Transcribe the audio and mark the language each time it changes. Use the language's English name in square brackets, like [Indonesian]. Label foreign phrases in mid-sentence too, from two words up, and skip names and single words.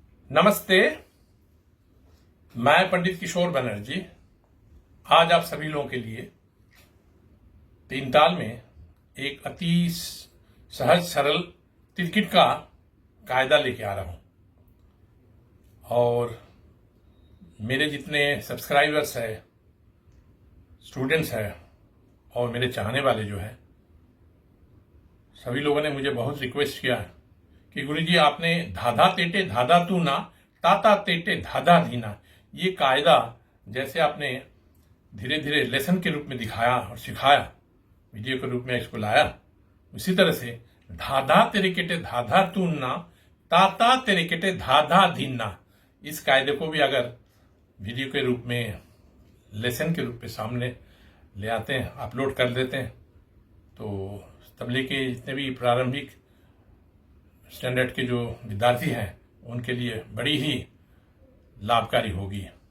[Hindi] नमस्ते, मैं पंडित किशोर बनर्जी आज आप सभी लोगों के लिए तीन ताल में एक अति सहज सरल क्रिकेट का कायदा लेके आ रहा हूं। और मेरे जितने सब्सक्राइबर्स है, स्टूडेंट्स है और मेरे चाहने वाले जो है, सभी लोगों ने मुझे बहुत रिक्वेस्ट किया कि गुरुजी आपने धाधा तेटे धाधा तू ना ताता तेटे धाधा धीना, ये कायदा जैसे आपने धीरे धीरे लेसन के रूप में दिखाया और सिखाया, वीडियो के रूप में इसको लाया, उसी तरह से धाधा तेरे केटे धाधा तू ना ताता तेरे केटे धाधा धीना, इस कायदे को भी अगर वीडियो के रूप में लेसन के रूप में सामने ले आते हैं, अपलोड कर देते हैं, तो तबले के जितने भी प्रारंभिक स्टैंडर्ड के जो विद्यार्थी हैं उनके लिए बड़ी ही लाभकारी होगी।